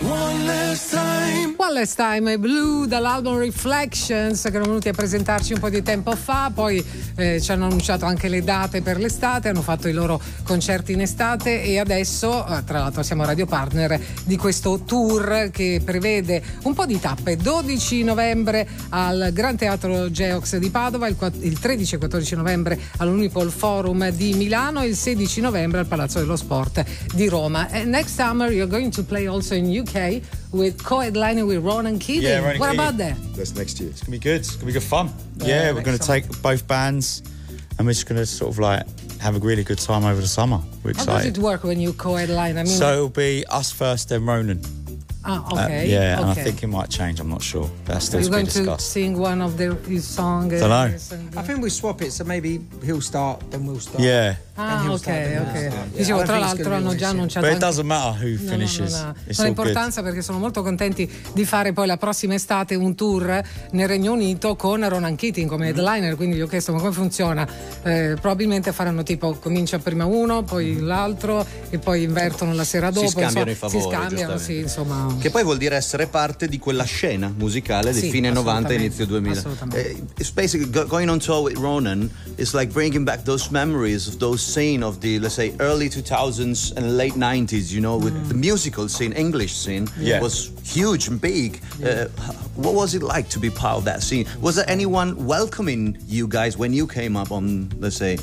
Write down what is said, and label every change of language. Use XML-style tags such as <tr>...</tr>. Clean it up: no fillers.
<it>Palestine Blue dall'album Reflections che erano venuti a presentarci un po' di tempo fa, poi ci hanno annunciato anche le date per l'estate, hanno fatto i loro concerti in estate e adesso tra l'altro siamo radio partner di questo tour che prevede un po' di tappe: 12 novembre al Gran Teatro Geox di Padova, il 13 e 14 novembre all'Unipol Forum di Milano e il 16 novembre al Palazzo dello Sport di Roma.</it> <en>And next summer you're going to play also in UK with co-headlining with Ronan Keating. Yeah, Ronan what Keating. About that? That's next year. It's gonna be good. It's gonna be good fun. Yeah, yeah, we're gonna summer. Take both bands and we're just gonna sort of like have a really good time over the summer. We're excited. How does it work when you co-headline? I mean, so it'll be us first, then Ronan. Ah, okay. Yeah, okay. And I think it might change. I'm not sure. That's still to be discussed. You're going to sing one of his songs? I don't know. I think we swap it, so maybe he'll start, then we'll start. Yeah.</en> <it>Dicevo, tra l'altro hanno già annunciato.</it> <en>But it doesn't matter who finishes.</en> <it>Non ha importanza perché sono molto contenti di fare poi la prossima estate un tour nel Regno Unito con Ronan Keating come headliner. Quindi gli ho chiesto: ma come funziona? Probabilmente faranno tipo: comincia prima uno, poi l'altro, e poi invertono la sera dopo. Si scambiano i favori. Si scambiano, sì, insomma. Che poi vuol dire essere parte di quella scena musicale del fine 90, inizio 2000.</it> <en>Basically, going on tour with Ronan is like bringing back those memories of those scene of the, let's say, early 2000s and late 90s, you know, with the musical scene, English scene, was huge and big. What was it like to be part of that scene? Was there anyone welcoming you guys when you came up on, let's say?</en>